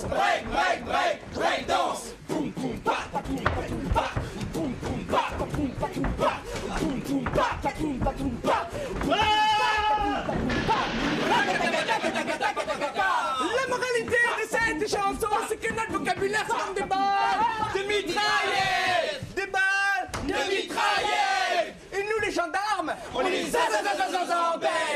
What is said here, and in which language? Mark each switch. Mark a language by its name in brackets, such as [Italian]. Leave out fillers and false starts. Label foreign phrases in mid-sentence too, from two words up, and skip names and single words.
[English] Break, break, break, break dance. Poum poum pa, poum pa, poum pa, poum poum pa, poum pa, poum [French] La moralité de cette chanson, c'est que notre vocabulaire c'est comme des balles de mitraillettes. Des balles de mitraillettes. Et nous les gendarmes, on les embête.